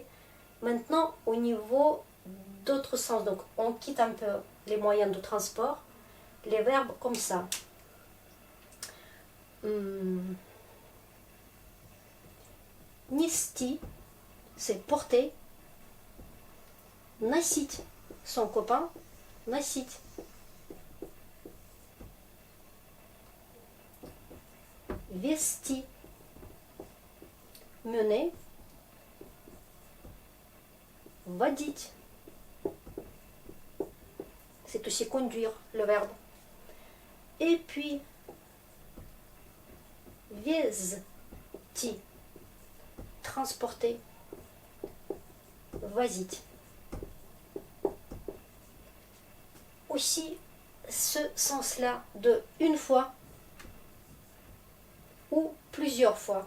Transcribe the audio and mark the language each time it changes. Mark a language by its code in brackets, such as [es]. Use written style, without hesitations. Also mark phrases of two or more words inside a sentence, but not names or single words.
[fr] Maintenant, au niveau d'autres sens, donc on quitte un peu les moyens de transport, les verbes comme ça. Нести, c'est porter. Носить, son copain, [ru] носить. [fr] Вести, mener. [ru] Водить, [fr] c'est aussi conduire, le verbe. Et puis, везти, transporter, возить. Aussi, ce sens-là de une fois ou plusieurs fois.